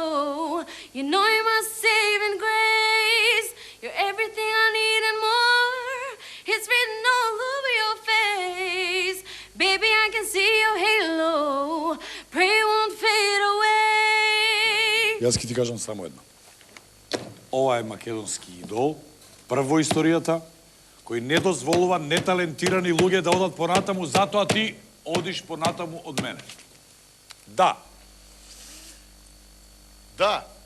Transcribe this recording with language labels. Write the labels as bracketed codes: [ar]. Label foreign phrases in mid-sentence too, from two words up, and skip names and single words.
[en] You know you're my saving grace. You're everything I need and more. It's written all over your face. Baby, I can see your halo. Pray it won't fade away. [mk] Јас ќе ти кажам само едно. Ова е македонски идол, прв во историјата, кој не дозволува неталентирани луѓе да одат понатаму, затоа ти одиш понатаму од мене. Да. Да.